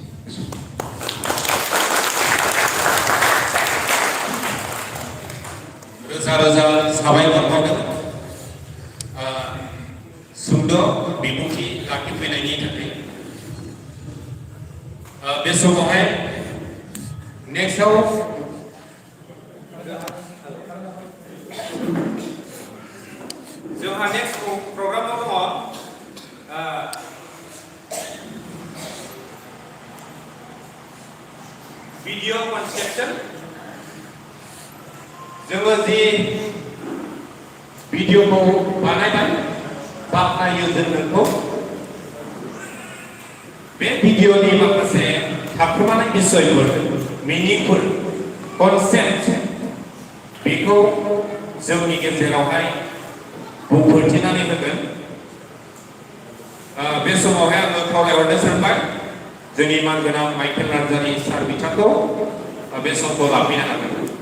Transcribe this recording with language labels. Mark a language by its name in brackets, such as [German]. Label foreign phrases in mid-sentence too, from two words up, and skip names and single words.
[Bodo] रोजा रोजा साबायखर बावदों सुंद' बिबुंथि लाखिफैनायनि थाखाय। बे समावहाय नेक्स्टआव [English] next program [Bodo] dङ [English] video conception [Bodo] जोङो जि भिडिअखौ बानायबाय बानायो जों नोंखौ बे भिडिअनि माखासे थाखोमानाय बिसयफोर मिनिंफोर कनसेप्ट बेखौ जोंनि गेजेरावहाय बुंफोरथिनानै होगोन बे समावहाय आङो खावलायहरनो सानबाय जोंनि मानगोनां माइकेल नार्जारि सार बिथांखौ बे समखौ लाफैनो हागोन